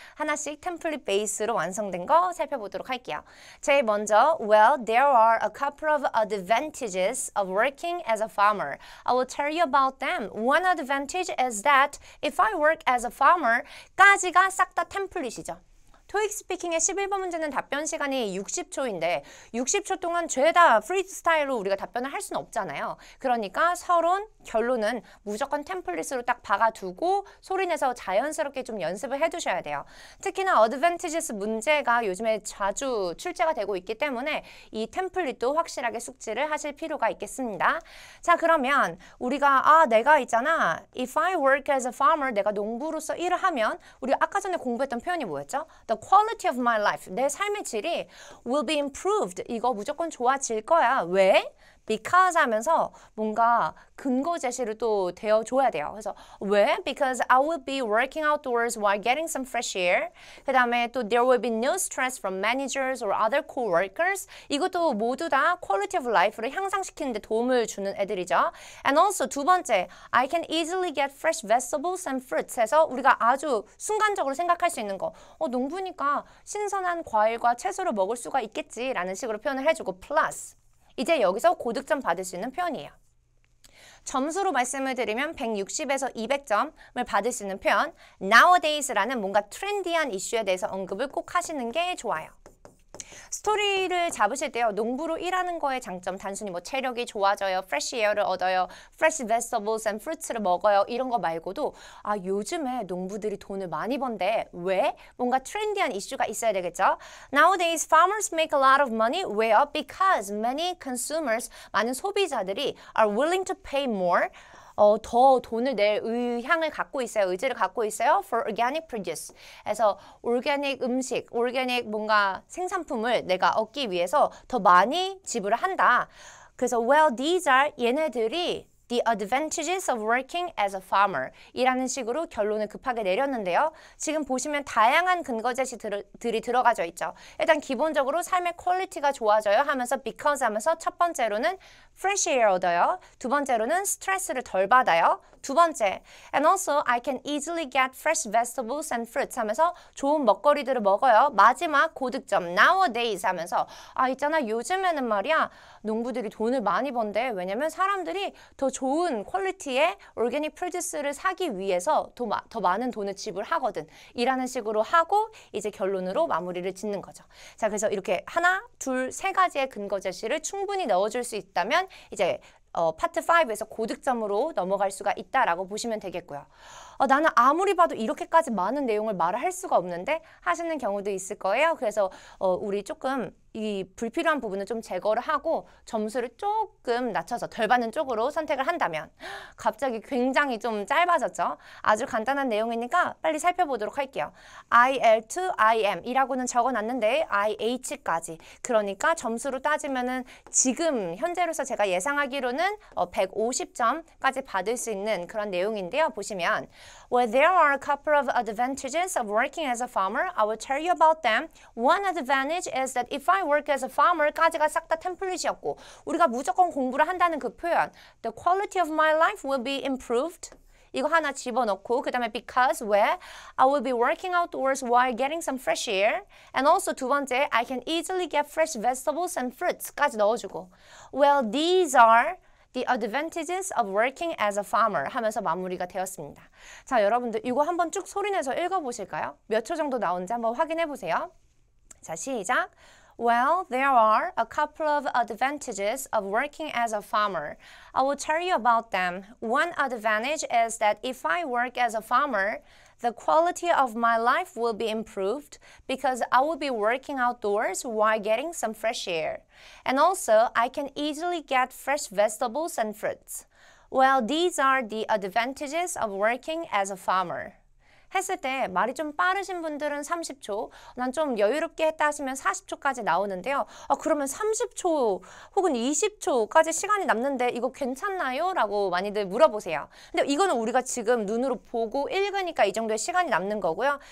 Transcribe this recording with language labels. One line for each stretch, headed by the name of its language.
Korean: 하나씩 템플릿 베이스로 완성된 거 살펴보도록 할게요. 제일 먼저
English: Well, there are a couple of advantages of working as a farmer. I will tell you about them. One advantage is that if I work as a farmer,
Korean: 까지가 싹 다 템플릿이죠. 토익 스피킹의 11번 문제는 답변 시간이 60초인데 60초 동안 죄다 프리스타일로 우리가 답변을 할 수는 없잖아요. 그러니까 서론, 결론은 무조건 템플릿으로 딱 박아두고 소리내서 자연스럽게 좀 연습을 해두셔야 돼요. 특히나 어드밴티지스 문제가 요즘에 자주 출제가 되고 있기 때문에 이 템플릿도 확실하게 숙지를 하실 필요가 있겠습니다. 자, 그러면 우리가 내가 있잖아.
English: If I work as a farmer,
Korean: 내가 농부로서 일을 하면 우리 아까 전에 공부했던 표현이 뭐였죠?
English: The quality of my life,
Korean: 내 삶의 질이
English: will be improved.
Korean: 이거 무조건 좋아질 거야. 왜? because 하면서 뭔가 근거 제시를 또 되어줘야 돼요. 그래서 왜?
English: Because I will be working outdoors while getting some fresh air.
Korean: 그 다음에 또
English: there will be no stress from managers or other co-workers.
Korean: 이것도 모두 다 quality of life를 향상시키는 데 도움을 주는 애들이죠.
English: And also
Korean: 두 번째,
English: I can easily get fresh vegetables and fruits
Korean: 해서 우리가 아주 순간적으로 생각할 수 있는 거. 농부니까 신선한 과일과 채소를 먹을 수가 있겠지라는 식으로 표현을 해주고 plus 이제 여기서 고득점 받을 수 있는 표현이에요. 점수로 말씀을 드리면 160에서 200점을 받을 수 있는 표현 nowadays라는 뭔가 트렌디한 이슈에 대해서 언급을 꼭 하시는 게 좋아요. 스토리를 잡으실 때요. 농부로 일하는 거의 장점 단순히 뭐 체력이 좋아져요. fresh air를 얻어요.
English: fresh vegetables and fruits
Korean: 를 먹어요. 이런 거 말고도 요즘에 농부들이 돈을 많이 번대. 왜? 뭔가 트렌디한 이슈가 있어야 되겠죠.
English: Nowadays farmers make a lot of money.
Korean: 왜요?
English: Because many consumers,
Korean: 많은 소비자들이
English: are willing to pay more.
Korean: 더 돈을 낼 의향을 갖고 있어요. 의지를 갖고 있어요.
English: For organic produce.
Korean: 그래서 올게닉 음식, 올게닉 뭔가 생산품을 내가 얻기 위해서 더 많이 지불을 한다. 그래서
English: well, these are
Korean: 얘네들이
English: The advantages of working as a farmer
Korean: 이라는 식으로 결론을 급하게 내렸는데요. 지금 보시면 다양한 근거 제시들이 들어가져 있죠. 일단 기본적으로 삶의 퀄리티가 좋아져요 하면서 because 하면서 첫 번째로는 fresh air 얻어요. 두 번째로는 스트레스를 덜 받아요. 두 번째,
English: and also I can easily get fresh vegetables and fruits
Korean: 하면서 좋은 먹거리들을 먹어요. 마지막 고득점 nowadays 하면서 있잖아 요즘에는 말이야 농부들이 돈을 많이 번대. 왜냐면 사람들이 더 좋은 퀄리티의 오르게닉 프로듀스를 사기 위해서 더 많은 돈을 지불하거든. 이라는 식으로 하고 이제 결론으로 마무리를 짓는 거죠. 자, 그래서 이렇게 하나, 둘, 세 가지의 근거 제시를 충분히 넣어줄 수 있다면 이제 파트 5에서 고득점으로 넘어갈 수가 있다라고 보시면 되겠고요. 나는 아무리 봐도 이렇게까지 많은 내용을 말을 할 수가 없는데 하시는 경우도 있을 거예요. 그래서 우리 조금 이 불필요한 부분은 좀 제거를 하고 점수를 조금 낮춰서 덜 받는 쪽으로 선택을 한다면 갑자기 굉장히 좀 짧아졌죠. 아주 간단한 내용이니까 빨리 살펴보도록 할게요. IL to IM 이라고는 적어놨는데 IH까지 그러니까 점수로 따지면은 지금 현재로서 제가 예상하기로는 150점까지 받을 수 있는 그런 내용인데요. 보시면
English: Well, there are a couple of advantages of working as a farmer. I will tell you about them. One advantage is that if I work as a farmer
Korean: 까지가 싹 다 템플릿이었고 우리가 무조건 공부를 한다는 그 표현
English: The quality of my life will be improved.
Korean: 이거 하나 집어넣고 그 다음에
English: because where I will be working outdoors while getting some fresh air. And also
Korean: 두 번째
English: I can easily get fresh vegetables and fruits
Korean: 까지 넣어주고
English: Well, these are The advantages of working as a farmer
Korean: 하면서 마무리가 되었습니다. 자, 여러분들 이거 한번 쭉 소리내서 읽어보실까요? 몇 초 정도 나오는지 한번 확인해보세요. 자, 시작!
English: Well, there are a couple of advantages of working as a farmer. I will tell you about them. One advantage is that if I work as a farmer, the quality of my life will be improved because I will be working outdoors while getting some fresh air. And also, I can easily get fresh vegetables and fruits. Well, these are the advantages of working as a farmer.
Korean: 했을 때 말이 좀 빠르신 분들은 30초, 난 좀 여유롭게 했다 하시면 40초까지 나오는데요. 그러면 30초 혹은 20초까지 시간이 남는데 이거 괜찮나요? 라고 많이들 물어보세요. 근데 이거는 우리가 지금 눈으로 보고 읽으니까 이 정도의 시간이 남는 거고요.